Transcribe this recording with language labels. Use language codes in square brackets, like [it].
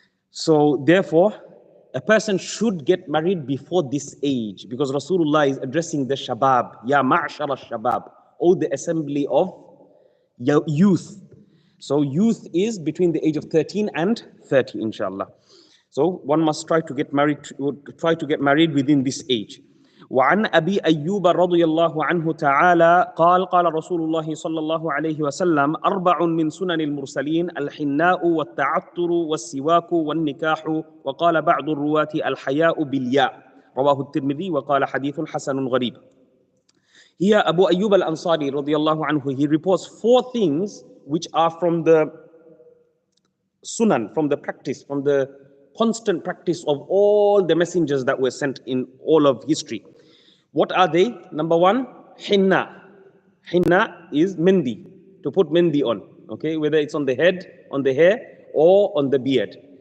[en] So therefore, a person should get married before this age, because Rasulullah is addressing the shabab, ya ma'shar al-shabab, or the assembly of youth. So youth is between the age of 13 and 30, inshallah. So one must try to get married within this age. [ar] وعن أبي أيوب رضي الله عنه تعالى قال قال رسول الله صلى الله عليه وسلم أربع من سنن المرسلين الحناء والتعطر والسواك والنكاح وقال بعض الرواة الحياء بالياء رواه الترمذي وقال حديث حسن غريب. [en] Here Abu Ayyub al-Ansari radiyallahu anhu, he reports 4 things which are from the sunan, from the practice, from the constant practice of all the messengers that were sent in all of history. What are they? Number 1, hinna. Hinna is mendi, to put mendi on, okay, whether it's on the head, on the hair, or on the beard.